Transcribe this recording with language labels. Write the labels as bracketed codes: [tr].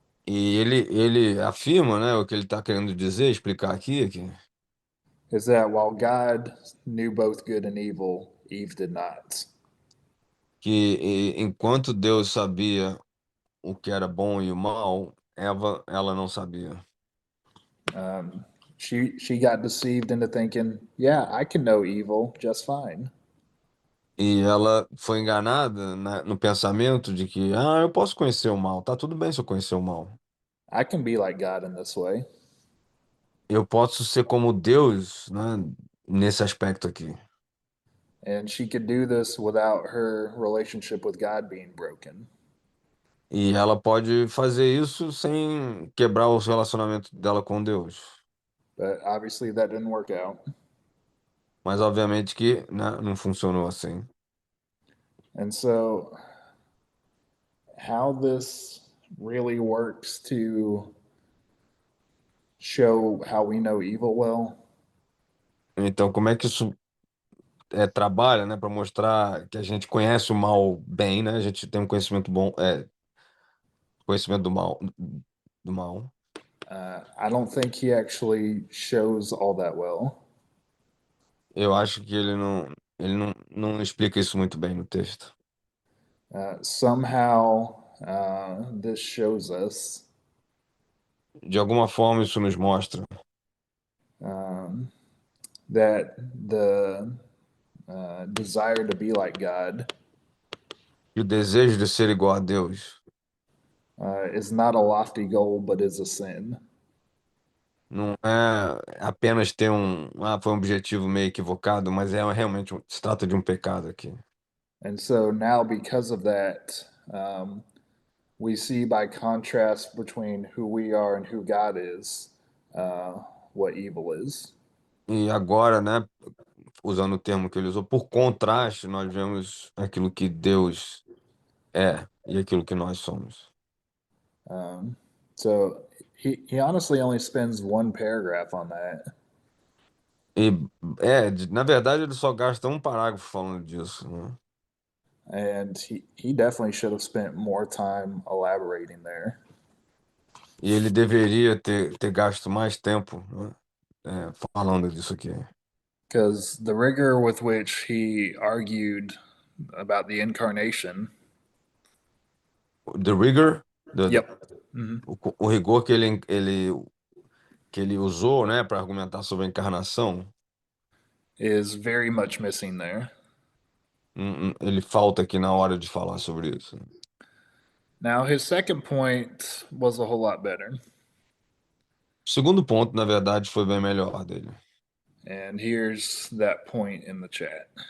[pt] E ele afirma, né, o que ele está querendo dizer, explicar aqui, [en] is that while God knew both good and evil, Eve did not. [pt] enquanto Deus sabia o que era bom e o mal, ela não sabia. [en] Um, she got deceived into thinking, yeah, I can know evil just fine. [pt] E ela foi enganada no pensamento de que, eu posso conhecer o mal, tá tudo bem se eu conhecer o mal. [en] I can be like God in this way. [pt] Eu posso ser como Deus, né, nesse aspecto aqui. [en] And she could do this without her relationship with God being broken. [pt] E ela pode fazer isso sem quebrar o relacionamento dela com Deus. [en] But obviously that didn't work out. [pt] Mas obviamente que, né, não funcionou assim. [en] And so, how this really works to show how we know evil well [pt] Então, como é que isso trabalha, né, para mostrar que a gente conhece o mal bem, né? A gente tem um conhecimento bom, conhecimento do mal. [en] I don't think he actually shows all that well. [pt] Eu acho que ele não explica isso muito bem no texto. [en] Somehow, this shows us [pt] De alguma forma, isso nos mostra [en] that the desire to be like God [pt] que o desejo de ser igual a Deus [en] is not a lofty goal, but is a sin. [pt] não é apenas ter foi um objetivo meio equivocado, mas realmente se trata de um pecado aqui. [en] And so now, because of that, we see by contrast between who we are and who God is, what evil is. [pt] E agora, né, usando o termo que ele usou, por contraste, nós vemos aquilo que Deus é e aquilo que nós somos. [en] So he honestly only spends one paragraph on that. [pt] E na verdade, ele só gasta um parágrafo falando disso, né? [en] And he definitely should have spent more time elaborating there. [pt] E ele deveria ter gasto mais tempo, né, falando disso aqui. [en] Because the rigor with which he argued about the incarnation. The rigor, Yep. Mhm. [pt] o rigor que ele usou, né, para argumentar sobre a encarnação, [en] Is very much missing there. [pt] ele falta aqui na hora de falar sobre isso. [en] Now, his second point was a whole lot better. [pt] O segundo ponto, na verdade, foi bem melhor dele. [en] And here's that point in the chat.